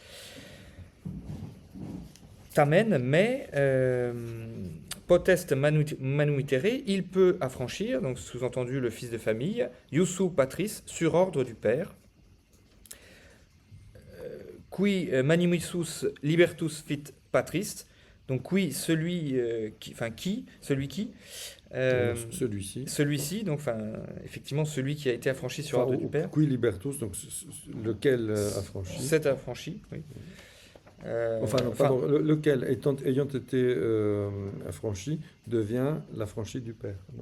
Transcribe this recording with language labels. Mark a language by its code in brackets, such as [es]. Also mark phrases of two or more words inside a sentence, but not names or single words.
[fr] Tamen, mais [la] potest manumitere, [fr] il peut affranchir, donc sous-entendu le fils de famille, [la] iussu patris, [fr] sur ordre du père, [la] qui manumissus libertus fit patris, [fr] donc qui, celui celui-ci, donc effectivement celui qui a été affranchi sur ordre du père. [la] Qui libertus, [fr] donc lequel affranchi. C'est affranchi, oui. Lequel, ayant été affranchi, devient l'affranchi du père, non?